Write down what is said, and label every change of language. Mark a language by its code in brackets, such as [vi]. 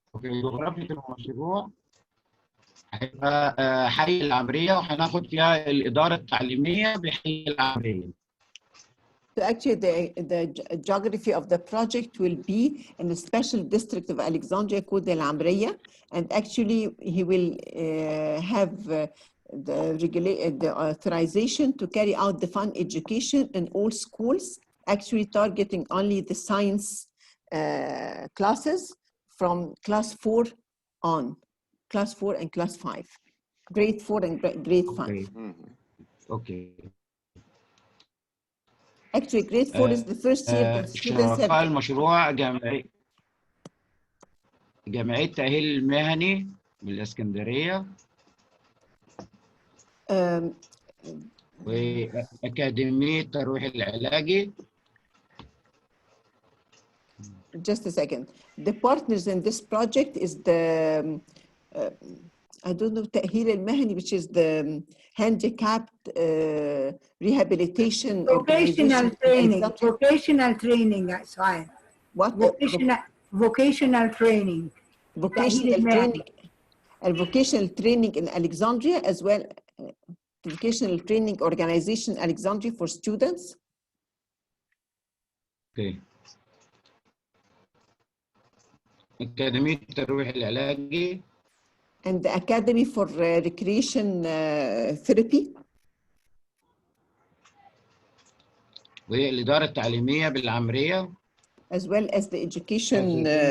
[ar] جغرافية المشروع هيبقى حي العمرية، وهناخد فيها الإدارة التعليمية بحي العمرية. [en] So actually, the geography of the project will be in the special district of Alexandria called El Amriya, and actually he will have the authorization to carry out the fun education in all schools, actually targeting only the science classes from class 4 on, class 4 and class 5, grade 4 and grade 5. Okay. Actually, grade 4 is the first year that students have. [ar] شركاء المشروع جمعية التأهيل المهني بالإسكندرية وأكاديمية الترويح العلاجي. [en] Just a second. The partners in this project is the I don't know [ar] تأهيل المهني, [en] which is the handicapped rehabilitation vocational training. Vocational training. That's right. What? Vocational training. Vocational training. And vocational training in Alexandria, as well. Vocational training organization Alexandria for students. Okay. [ar] أكاديمية الترويح العلاجي. [en] And the Academy for Recreation Therapy. [ar] وهي الإدارة التعليمية بالعمرية. [en] As well as the education.